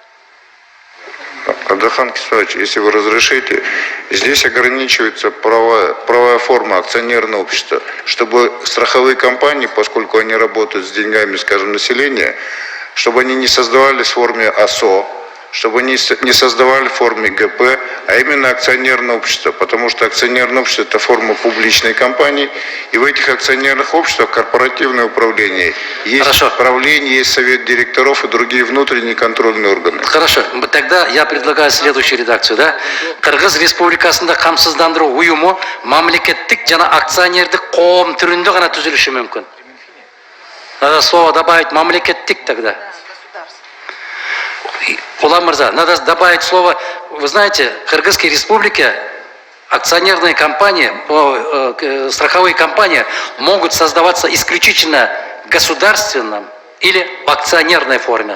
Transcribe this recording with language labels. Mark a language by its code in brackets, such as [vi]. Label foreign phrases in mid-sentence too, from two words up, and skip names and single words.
[ru] Атахан Кимсамбаевич, если вы разрешите, здесь ограничивается правовая форма акционерного общества, чтобы страховые компании, поскольку они работают с деньгами, скажем, населения, чтобы они не создавались в форме АСО, чтобы они не создавали в форме ГП, а именно акционерное общество, потому что акционерное общество – это форма публичной компании, и в этих акционерных обществах корпоративное управление, есть Хорошо. правление, есть совет директоров и другие внутренние контрольные органы. Хорошо, тогда я предлагаю следующую редакцию, да? [ky] Кыргыз Республикасында камсыздандыруу уюму мамлекеттик жана акционердик коом түрүндө гана түзүлүшү мүмкүн. [ru] Надо слово добавить мамлекеттик тогда. Улан Мырза, надо добавить слово, вы знаете, в Кыргызской Республике акционерные компании, страховые компании могут создаваться исключительно в государственном или в акционерной форме.